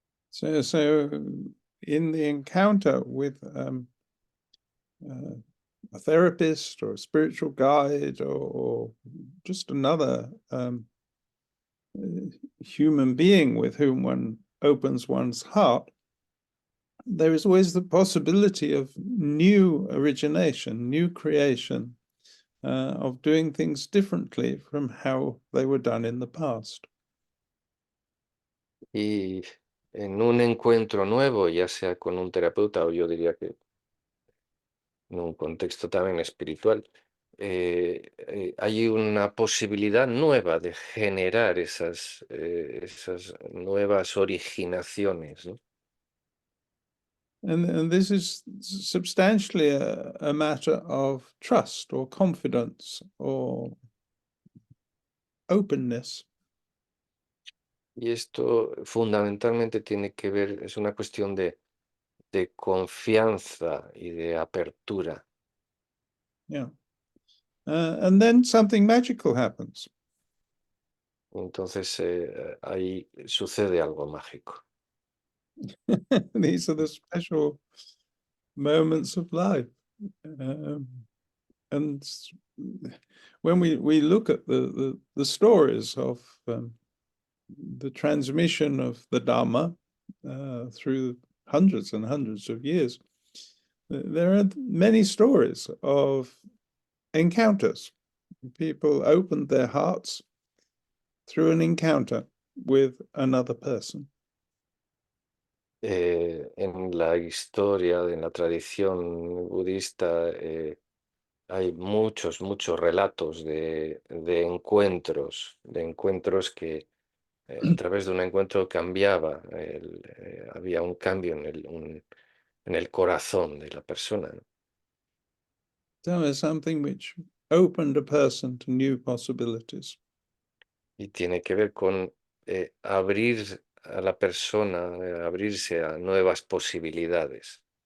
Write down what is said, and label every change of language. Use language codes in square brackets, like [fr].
[en] So in the encounter with a therapist or a spiritual guide or just another human being with whom one opens one's heart, there is always the possibility of new origination, new creation, of doing things differently from how they were done in the past. [es] Y en un encuentro nuevo, ya sea con un terapeuta o yo diría que en un contexto también espiritual, hay una posibilidad nueva de generar esas nuevas originaciones, ¿no? [en] And this is substantially a matter of trust or confidence or openness. [es] Y esto fundamentalmente tiene que ver, es una cuestión de confianza y de apertura. [en] Yeah. And then something magical happens. [es] Entonces ahí sucede algo mágico. [en] These are the special moments of life. And when we look at the stories of the transmission of the Dharma through hundreds and hundreds of years, there are many stories of encounters. People opened their hearts through an encounter with another person. [es] En la historia, en la tradición budista, hay muchos relatos de encuentros que a través de un encuentro cambiaba, había un cambio en el corazón de la persona, ¿no? [en] So it's something which opened a person to new possibilities. [es] Y tiene que ver con abrir a la persona, abrirse a nuevas posibilidades.